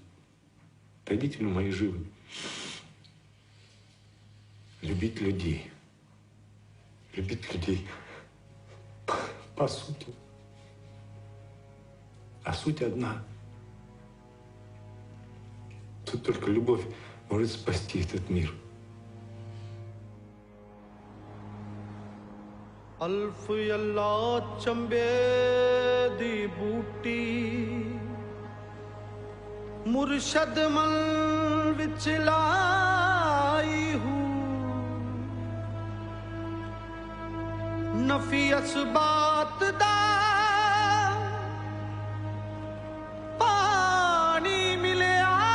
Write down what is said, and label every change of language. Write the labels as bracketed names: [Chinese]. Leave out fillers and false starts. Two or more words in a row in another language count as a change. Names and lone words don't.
[Russian] Родители мои живы. Любить людей по сути. А суть одна. Тут только любовь может спасти этот мир. [Punjabi] ਅਲਫ਼ ਅੱਲ੍ਹਾ ਚੰਬੇ ਦੀ ਬੂਟੀ ਮੁਰਸ਼ਦ ਮਲ ਵਿਚ ਲਾਈ ਹੂ ਨਫ਼ੀ ਅਸਬਾਤ ਦਾ ਪਾਣੀ ਮਿਲਿਆ